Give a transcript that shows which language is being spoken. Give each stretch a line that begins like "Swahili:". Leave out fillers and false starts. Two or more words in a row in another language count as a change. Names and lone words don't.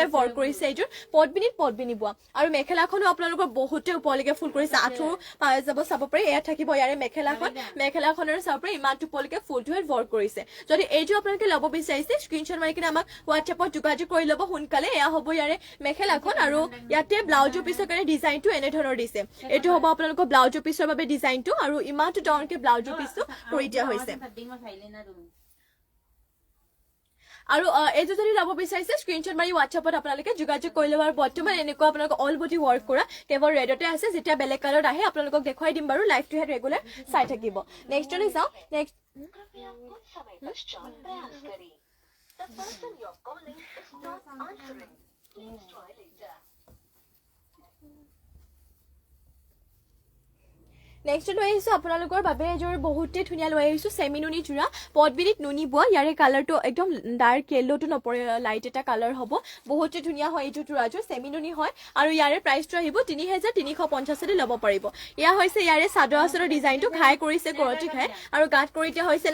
Assamese: ৱৰ্ক কৰিছে এইযোৰ পটবিনি বোৱা আৰু মেখেলাখনো আপোনালোকৰ বহুতে ওপৰলৈকে ফুল কৰিছে আঁঠুৰ পাই যাব চাব পাৰে এয়া থাকিব ইয়াৰে মেখেলাখনৰ চাব পাৰে ইমানটো পলিকে ফুলটোহে ৱৰ্ক কৰিছে যদি এইটো আপোনালোকে ল'ব বিচাৰিছে স্ক্ৰীনশ্বট মাৰি কিনে আমাক হোৱাটছএপত যোগাযোগ কৰি ল'ব সোনকালে এয়া হ'ব ইয়াৰে মেখেলাখন আৰু ইয়াতে ব্লাউজৰ পিছৰ কাৰণে ডিজাইনটো এনেধৰণৰ দিছে এইটো হ'ব আপোনালোকৰ ব্লাউজৰ পিছৰ বাবে ডিজাইনটো আৰু ইমানটো ডাঙৰকে ব্লাউজৰ পিছটো কৰি দিয়া হৈছে আৰু এইটো যদি ল'ব বিচাৰিছে স্ক্ৰীনশ্বট মাৰি হোৱাটছএপত আপোনালোকে যোগাযোগ কৰি ল'ব আৰু বৰ্তমান এনেকুৱা আপোনালোকৰ
English: all body work
Assamese: কৰা কেৱল ৰেডতে আছে যেতিয়া বেলেগ কালাৰত আহে আপোনালোকক দেখুৱাই দিম বাৰু লাইভটোহে ৰেগুলাৰ চাই থাকিব নেক্সটলৈ যাওঁ নেক্সট
Hindi: कृपया कुछ समय पश्चात प्रयास करें
English: The person you're calling is not answering. Please try later.
Assamese: নেক্সট লৈ আহিছো আপোনালোকৰ বাবে এযোৰ বহুতে ধুনীয়া লৈ আহিছো চেমি নুনি জোৰা পটবিনিত নুনি বোৱা ইয়াৰে কালাৰটো একদম
English: dark yellow
Assamese: নপৰে লাইট এটা কালাৰ হ'ব বহুতে ধুনীয়া হয় এইযোৰ জোৰাযোৰ চেমি নুনি হয় আৰু ইয়াৰে প্ৰাইচটো আহিব 3350 ল'ব পাৰিব এয়া হৈছে ইয়াৰে চাদৰ আঁচলৰ ডিজাইনটো ঘাই কৰিছে কৰতি ঘাই আৰু গাঁত কৰি দিয়া হৈছে